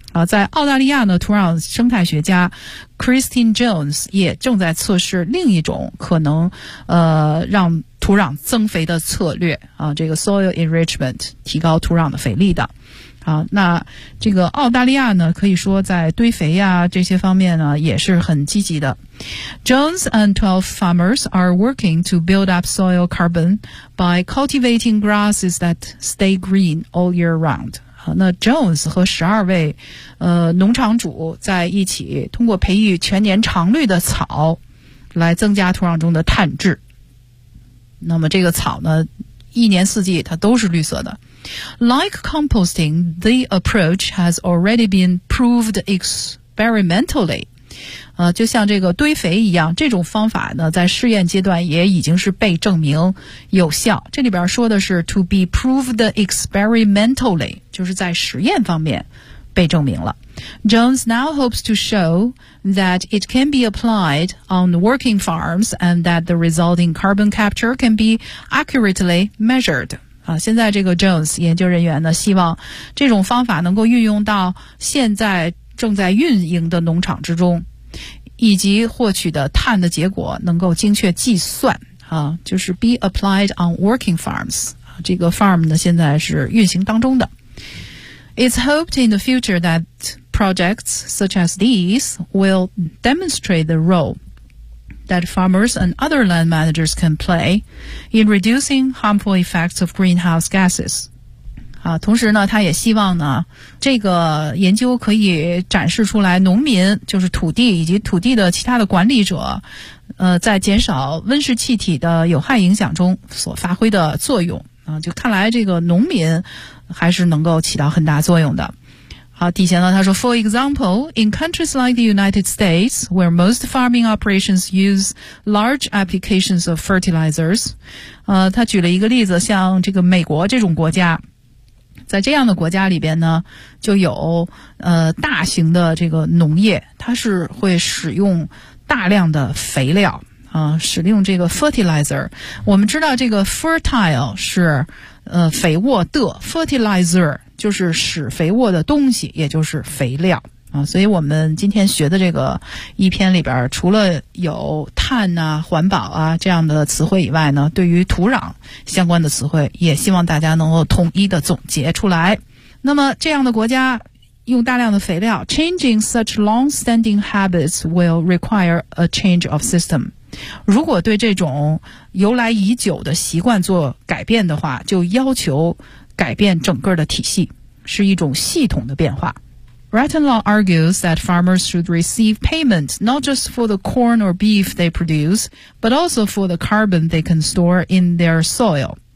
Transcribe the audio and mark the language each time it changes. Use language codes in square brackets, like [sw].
[zh] 啊，在澳大利亚呢，土壤生态学家Christine Jones 也正在测试另一种可能让土壤增肥的策略啊，这个 [en] soil enrichment [zh] 提高土壤的肥力的。好，那这个澳大利亚呢，可以说在堆肥呀这些方面呢也是很积极的。 [en] Jones and 12 farmers are working to build up soil carbon by cultivating grasses that stay green all year round。 [zh] 好，那 Jones 和12位农场主在一起，通过培育全年常绿的草来增加土壤中的碳质。那么这个草呢，一年四季它都是绿色的。 [en] Like composting, the approach has already been proved experimentally. [zh] 就像这个堆肥一样，这种方法呢，在试验阶段也已经是被证明有效。这里边说的是 [en] to be proved experimentally, [zh] 就是在实验方面被证明了。 [en] Jones now hopes to show that it can be applied on working farms and that the resulting carbon capture can be accurately measured. [zh] 现在这个 Jones 研究人员呢，希望这种方法能够运用到现在正在运营的农场之中，以及获取的碳的结果能够精确计算。就是 [en] be applied on working farms. [zh] 这个 farm 呢，现在是运行当中的。 [en] It's hoped in the future that projects such as these will demonstrate the role that farmers and other land managers can play in reducing harmful effects of greenhouse gases. [zh] 同时呢，他也希望呢，这个研究可以展示出来农民，就是土地以及土地的其他的管理者，在减少温室气体的有害影响中所发挥的作用。就看来这个农民还是能够起到很大作用的。好，底下呢，他说 [en] For example, in countries like the United States, where most farming operations use large applications of fertilizers, [zh] 他举了一个例子，像这个美国这种国家，在这样的国家里边呢，就有大型的这个农业，它是会使用大量的肥料。使用这个 fertilizer， 我们知道这个 fertile 是肥沃的， fertilizer 就是使肥沃的东西，也就是肥料啊。所以我们今天学的这个一篇里边，除了有碳啊、环保啊这样的词汇以外呢，对于土壤相关的词汇，也希望大家能够统一的总结出来。那么这样的国家用大量的肥料 [en] ，changing such long-standing habits will require a change of system。 [zh] 如果对这种由来已久的习惯做改变的话，就要求改变整个的体系，是一种系统的变化。 [en] Rattenlaw argues that farmers should receive payment not just for the corn or beef they produce, but also for the carbon they can store in their soil.